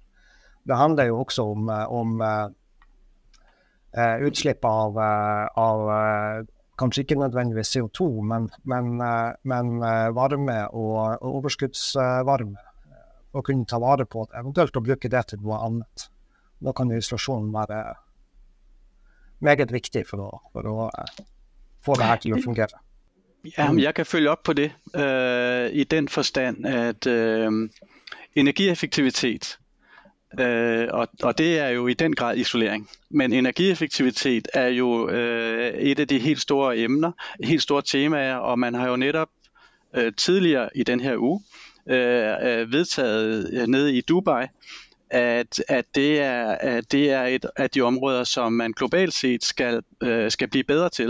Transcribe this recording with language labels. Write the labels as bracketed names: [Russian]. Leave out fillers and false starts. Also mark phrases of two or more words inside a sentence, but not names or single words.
[Norwegian] Det handler jo også om utslipp av kanskje ikke nødvendigvis CO2, men varme og overskuddsvarme, og kunne ta vare på det, eventuelt å bruke det til noe annet. Da kan isolasjonen være meget viktig for å få det her til å fungere. [Danish] Ja, jeg kan følge op på det i den forstand, at energieffektivitet, og det er jo i den grad isolering, men energieffektivitet er jo et af de helt store emner, helt store temaer, og man har jo netop tidligere i den her uge vedtaget nede i Dubai, at det er et af de områder, som man globalt set skal blive bedre til.